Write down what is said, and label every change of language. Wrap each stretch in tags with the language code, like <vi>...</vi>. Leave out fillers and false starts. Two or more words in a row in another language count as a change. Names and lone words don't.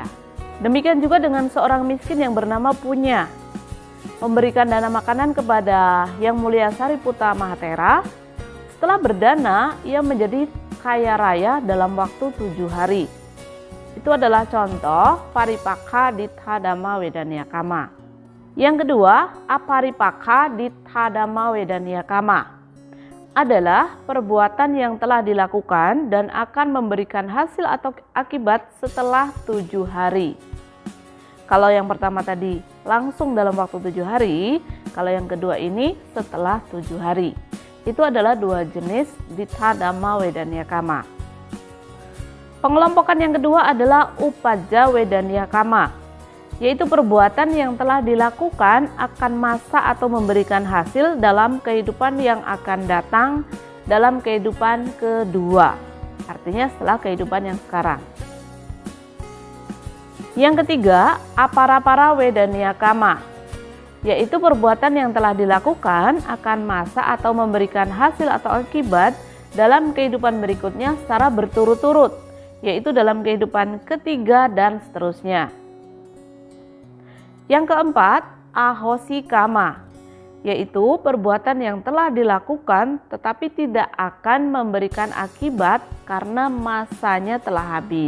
<id>Demikian juga dengan seorang miskin yang bernama Punya, memberikan dana makanan kepada Yang Mulia Sariputta Mahathera. Setelah berdana, ia menjadi kaya raya dalam waktu 7 hari. Itu adalah contoh</id> <pi>Paripakha Dittha Dhamma Wedaniya Kama.</pi> <id>Yang kedua,</id> <pi>aparipaka ditthadhamma wedaniya kama</pi> <id>adalah perbuatan yang telah dilakukan dan akan memberikan hasil atau akibat setelah 7 hari. Kalau yang pertama tadi langsung dalam waktu 7 hari, kalau yang kedua ini setelah 7 hari. Itu adalah dua jenis</id> <pi>ditthadhamma wedaniya kama.</pi> <id>Pengelompokan yang kedua adalah</id> <pi>upajja wedaniya kama,</pi> <id>yaitu perbuatan yang telah dilakukan akan masa atau memberikan hasil dalam kehidupan yang akan datang dalam kehidupan kedua. Artinya setelah kehidupan yang sekarang. Yang ketiga,</id> <pi>aparapara wedaniya kama,</pi> <id>yaitu perbuatan yang telah dilakukan akan masa atau memberikan hasil atau akibat dalam kehidupan berikutnya secara berturut-turut, yaitu dalam kehidupan ketiga dan seterusnya. Yang keempat,</id> <pi>ahosi kama,</pi> <id>yaitu perbuatan yang telah dilakukan tetapi tidak akan memberikan akibat karena masanya telah habis.</id>